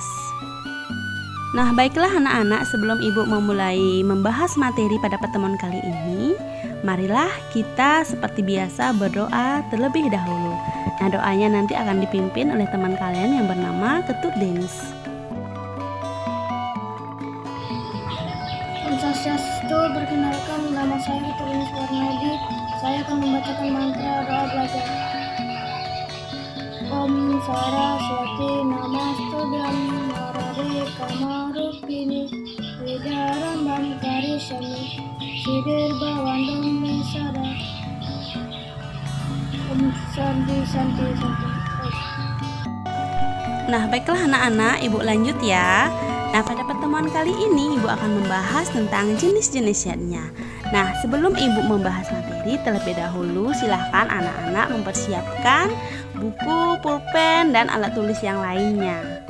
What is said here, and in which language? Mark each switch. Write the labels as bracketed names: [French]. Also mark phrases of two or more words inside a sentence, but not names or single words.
[Indonesian] Nah, baiklah anak-anak, sebelum Ibu memulai membahas materi pada pertemuan kali ini, marilah kita seperti biasa berdoa terlebih dahulu. Nah, doanya nanti akan dipimpin oleh teman kalian yang bernama Ketut Denis. [Sanskrit] Om Swastiastu, [Indonesian] perkenalkan nama saya Ketut Denis Warnadi. Saya akan membacakan mantra doa belajar. [Sanskrit] Om Saraswati Namastudam Narari Kamarupini Vidaram Bangkari Shami Sidir Bawandam Nisada. Om Santi. [Indonesian] Nah, baiklah anak-anak, Ibu lanjut ya. Nah, pada pertemuan kali ini Ibu akan membahas tentang jenis-jenis yatnya. Nah, sebelum Ibu membahas materi, terlebih dahulu silahkan anak-anak mempersiapkan buku, pulpen, dan alat tulis yang lainnya.